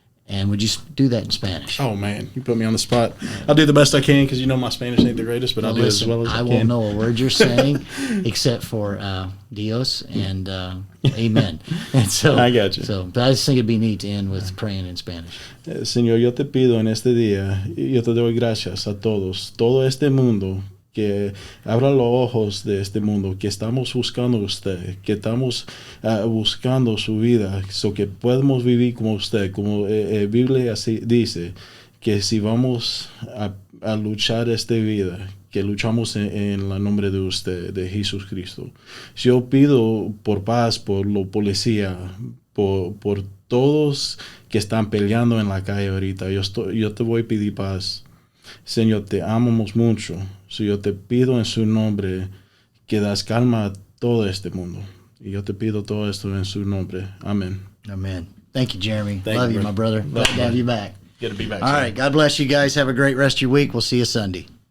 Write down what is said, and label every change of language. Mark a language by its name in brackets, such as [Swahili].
[English] And would you do that in Spanish? Oh man, you put me on the spot. I'll do the best I can because my Spanish ain't the greatest, but I'll do it as well as I can. I won't know a word you're saying except for Dios and Amen. And so I got you. But I just think it'd be neat to end with praying in Spanish. [Spanish] Señor, yo te pido en este día, yo te doy gracias a todos, todo este mundo, que abra los ojos de este mundo, que estamos buscando usted, que estamos buscando su vida, so que podemos vivir como usted, como Biblia así dice, que si vamos a luchar esta vida, que luchamos en el nombre de usted, de Jesucristo. Yo pido por paz, por los policías, por todos que están peleando en la calle ahorita. Yo te voy a pedir paz. Señor, te amamos mucho. So yo te pido en su nombre que das calma a todo este mundo. Y yo te pido todo esto en su nombre. Amén. [English] Amen. Thank you, Jeremy. Thank Love you, you, my brother. Glad to have you back. Good to be back. All right. God bless you guys. Have a great rest of your week. We'll see you Sunday.